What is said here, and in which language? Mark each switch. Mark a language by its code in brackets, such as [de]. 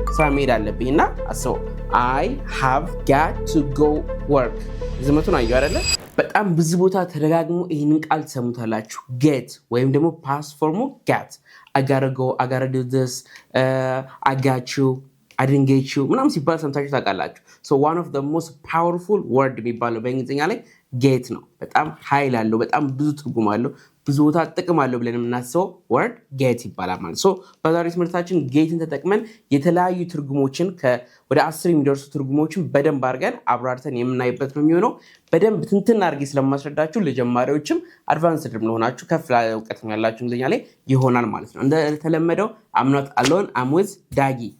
[am] ስራ መሄድ አለብኝና አስበው [en] I have got to go work. [am] ዝመቱን አየው አይደለ? በጣም ብዙ ቦታ ተደጋግሞ ይሄንን ቃል ተሰሙታላችሁ። get ወይም ደግሞ [en] past form get. I gotta go, I gotta do this, I got you, I didn't get you. [am] ምናምን ሲባል ሰምታችሁ ታውቃላችሁ። [en] So one of the most powerful word [am] የሚባለው በእንግሊዝኛ ላይ get ነው። በጣም ኃይል አለው፣ በጣም ብዙ ትርጉም አለው፣ ብዙ ቦታ ጥቅም አለው ብለን የምናስበው word get ይባላል ማለት ነው። በዛሬው ትምህርታችን getን ተጠቅመን የተለያዩ ትርጉሞችን ወደ 10 የሚደርሱ ትርጉሞችን በደንብ አድርገን አብራርተን የምናይበት ነው የሚሆነው። በደንብ ትንትን አድርጌ ስለማስረዳችሁ ለጀማሪዎችም አድቫንስድም ለሆናችሁ ከፍ ያለ እውቀት ያላችሁ እንግሊዝኛ ላይ ይሆናል ማለት ነው። እንደተለመደው [en] I'm not alone, I'm with Dagi.